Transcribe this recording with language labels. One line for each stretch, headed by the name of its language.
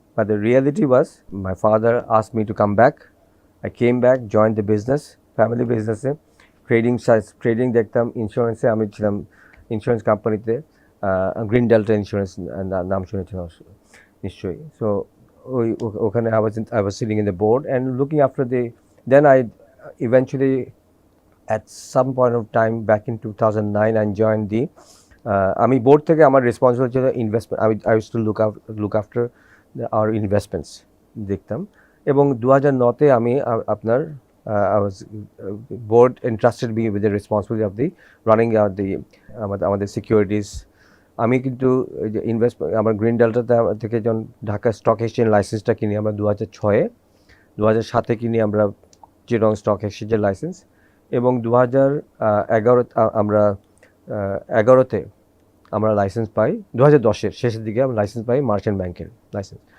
English: But the reality was, my father asked me to come back. I came back, joined the business, family business,
Bangla: trading দেখতাম, ইন্স্যুরেন্সে আমি ছিলাম, insurance কোম্পানিতে green delta insurance নাম শুনেছিলাম নিশ্চয়ই। So ওখানে
English: I was sitting in the board and looking after then I eventually at some point of time back in 2009 I joined
Bangla: আমি board থেকে আমার রেসপন্সিবল ছিল investment.
English: I used to look after our investments
Bangla: দেখতাম, এবং 2009-তে আমি আপনার
English: I was board entrusted me with the responsibility of the running the
Bangla: আমাদের securities. আমি কিন্তু ইনভেস্ট আমার গ্রিন ডেল্টাতে থেকে যখন ঢাকা স্টক এক্সচেঞ্জ লাইসেন্সটা কিনি আমরা 2006-এ, 2007-এ কিনি আমরা চিটগং স্টক এক্সচেঞ্জের লাইসেন্স, এবং 2011 আমরা 11-তে আমরা লাইসেন্স পাই, 2010-এর শেষের দিকে আমরা লাইসেন্স পাই মার্চেন্ট ব্যাংকের লাইসেন্স।